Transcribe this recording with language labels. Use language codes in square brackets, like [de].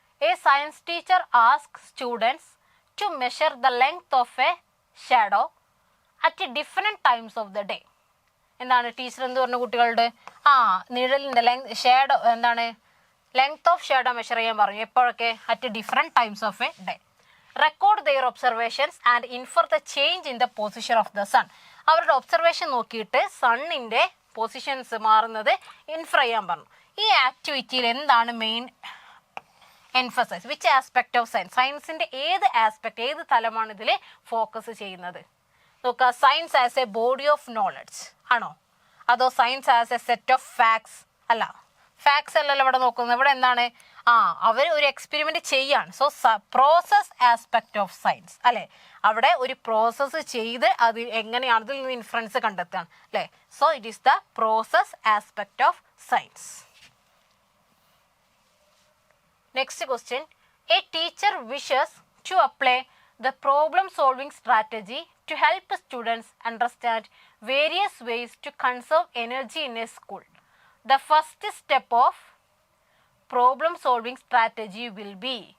[en] A science teacher asks students to measure the length of a shadow at different times of the day. [ml] എന്താണ് teacher എന്ത് പറഞ്ഞു കുട്ടികളുടെ? നിഴലിൻ്റെ shadow എന്താണ്? Length of shadow measure ചെയ്യാൻ പറഞ്ഞു. എപ്പോഴൊക്കെ? [en] At different times of a day. Record their observations and infer the change in the position of the sun. [ml] അവരുടെ observation നോക്കിയിട്ട് സണ്ണിൻ്റെ പൊസിഷൻസ് മാറുന്നത് ഇൻഫർ ചെയ്യാൻ പറഞ്ഞു. ഈ ആക്ടിവിറ്റിയിൽ എന്താണ് main emphasise? [en] Which aspect of science? [ml] സയൻസിൻ്റെ ഏത് ആസ്പെക്ട്, ഏത് തലമാണ് ഇതിൽ ഫോക്കസ് ചെയ്യുന്നത്? നോക്കുക. [en] Science as a body of knowledge ആണോ? അതോ science as a set of facts? [ml] അല്ല, ഫാക്ട്സ് അല്ലല്ലോ ഇവിടെ നോക്കുന്നത്. ഇവിടെ എന്താണ്? അവർ ഒരു എക്സ്പെരിമെൻ്റ് ചെയ്യാണ്. [en] so process aspect of science, [ml] അല്ലേ? അവിടെ ഒരു പ്രോസസ്സ് ചെയ്ത് അത് എങ്ങനെയാണ് അതിൽ നിന്ന് ഇൻഫ്ലുവൻസ് കണ്ടെത്തുകയാണ്, അല്ലേ? [en] So it is the process aspect of science. Next question. A teacher wishes to apply the problem solving strategy to help students understand various ways to conserve energy in a school. The first step of problem solving strategy will be.